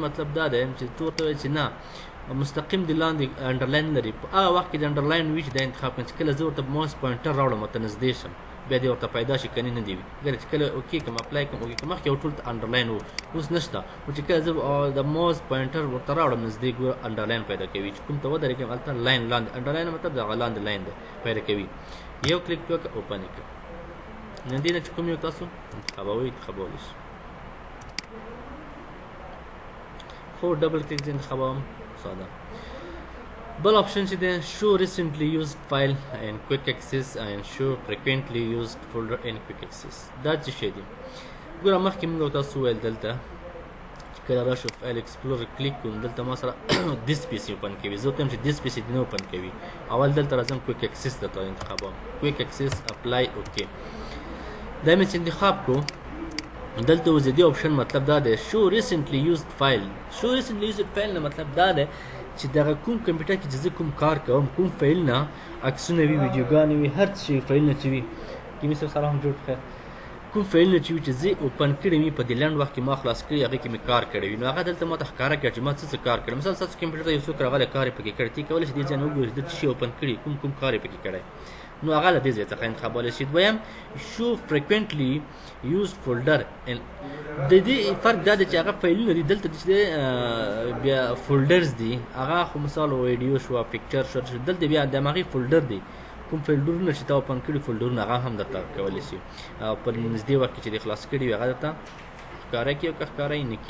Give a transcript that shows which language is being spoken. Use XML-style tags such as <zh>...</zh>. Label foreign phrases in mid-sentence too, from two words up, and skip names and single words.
<ps>مطلب دا دی چې تو ورته وایي چې نه مستقیم د لاندې انډرلاین لري په هغه وخت کې د انډرلاین وي چې دا انتخاب کړم چې کله زه ورته</ps> <en>mouse pointer</en> <ps>راوړم ورته نږدې شم بیا دې ورته پیدا شي کنې نه دي وي ګره چې کله اوکې کوم اپلای کوم اوکې کوم مخکې یو ټول انډرلاین و اوس نشته خو چې کله زه د</ps> <en>mouse pointer</en> <ps>ورته راوړم نږدې ګوره انډرلاین پیدا کوي چې کوم ته ودرېږم هلته لاین لاندې انډرلاین مطلب د هغه لاندې لاین دی پیدا کوي یو کلیک وکړه اوپن یې کړه نو دې نه چې کوم یو تاسو انتخابوئ انتخابولی شي</ps> <en>خو double click</en> <ps>زه انتخابوم ساده بل اپشن چې دی</ps> <en>show recently used file and quick access and show frequently used folder and quick access</en> <ps>دا څه شی دی ګوره مخکې موږ تاسو ویل دلته چې کله راشو</ps> <en>file explorer</en> <ps>کلیک کوم دلته ما سره</ps> <en>this PC</en> <ps>اوپن کوي زه وایم چې</ps> <en>this PC</en> <ps>نه اوپن کوي اول دلته راځم</ps> <en>quick access</en> <ps>درته انتخابوم</ps> <en>quick access apply okay</en> <ps>دا مې چې انتخاب کو دلته اوس د دې اپشن مطلب دا دی</ps> <en>show recently used file show recently used file</en> <ps>نه مطلب دا دی چې دغه کوم کمپیوټر کې چې زه کوم کار کوم کوم فایل نه عکسونه وي ویډیوګانې وي هر څه فایلونه چې وي کیمي صاحب سلام جوړ خیر کوم فایلونه چې وي چې زه اوپن کړی وي په دې لنډ وخت کې ما خلاص کړي هغې کې مې کار کړی وي نو هغه دلته ما ته ښکاره کړه چې ما څه کار کړی مثلا ستاسو کمپیوټر ته یو څوک راغلی کار یې پکې کړی تی کولی شي دې ځای نه وګورې ده څه شي اوپن کړي کوم کار یې پکې کړی نو هغه له دې ځای څخه انتخابولی شي دویم شو</ps> <en>frequently used folder</en> <ps>د دې فرق دا دی چې هغه فایلونه دي دلته چې بیا فولډرز دي هغه خو مثال ویډیو شو پکچر شو دلته بیا د همغې فولډر دی کوم فولډرونه چې تا اوپن کړي فولډرونه هغه هم درته کولی شي په نږدې وخت کې چې دې خلاص کړي وي هغه درته ښکاره کړي او که ښکاره یې نه کړي</ps>